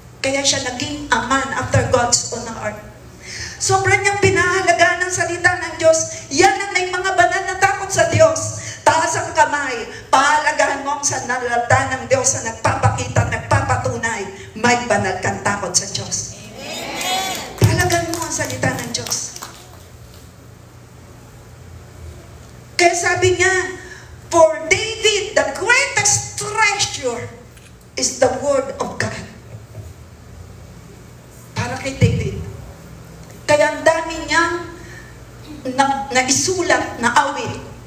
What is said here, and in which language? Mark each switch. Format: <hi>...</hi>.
<tl>Kaya siya naging</tl> <en>a man after God's own heart.</en> <tl>Sobrang niyang pinahalagaan ng salita ng Diyos. Yan ang may mga banal na takot sa Diyos. Taas ang kamay, pahalagahan mo ang sanalata ng Diyos na nagpapakita, nagpapatunay, may banal kang takot sa Diyos. Pahalagahan mo ang salita ng Diyos. Kaya sabi niya,</tl> <en>for David, the greatest treasure is the word of God.</en> <tl>Para kay David. Kaya ang dami niyang naisulat na awit.</tl>